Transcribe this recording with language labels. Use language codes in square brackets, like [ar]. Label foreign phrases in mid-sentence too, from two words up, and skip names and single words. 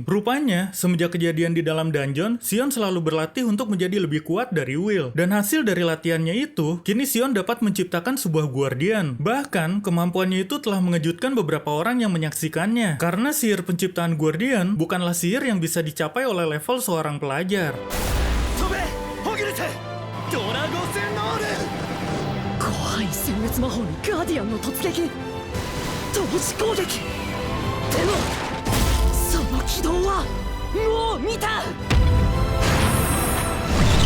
[id] Rupanya, semenjak kejadian di dalam dungeon, Sion selalu berlatih untuk menjadi lebih kuat dari Will. Dan hasil dari latihannya itu, kini Sion dapat menciptakan sebuah guardian. Bahkan, kemampuannya itu telah mengejutkan beberapa orang yang menyaksikannya. Karena sihir penciptaan guardian bukanlah sihir yang bisa dicapai oleh level seorang pelajar. [ja] 怖い殲滅魔法のガーディアンの突撃同時攻撃でもその軌道はもう見た